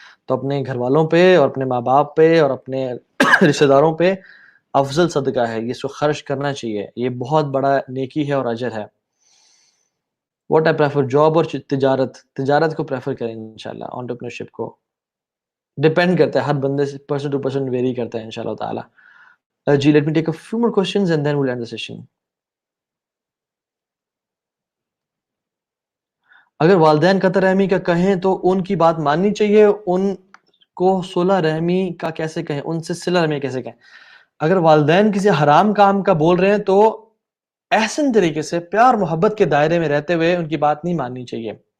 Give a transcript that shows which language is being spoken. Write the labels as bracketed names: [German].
[Urdu] تو اپنے گھر والوں پہ اور اپنے ماں باپ پہ اور اپنے رشتہ داروں پہ افضل صدقہ ہے، اس کو خرچ کرنا چاہیے، یہ بہت بڑا نیکی ہے اور اجر ہے. واٹ آئی پریفر، جاب اور تجارت کو پریفر کریں انشاءاللہ. انٹرپرینورشپ کو ڈیپینڈ کرتا ہے، ہر بندے سے پرسن ٹو پرسن ویری کرتا ہے انشاءاللہ تعالی. [English] جی let me take a few more questions and then we'll end the session. [Urdu] اگر والدین قطع رحمی کا کہیں تو ان کی بات ماننی چاہیے، ان کو صلہ رحمی کا کیسے کہیں، ان سے صلہ رحمی کیسے کہیں؟ اگر والدین کسی حرام کام کا بول رہے ہیں تو احسن طریقے سے پیار محبت کے دائرے میں رہتے ہوئے ان کی بات نہیں ماننی چاہیے.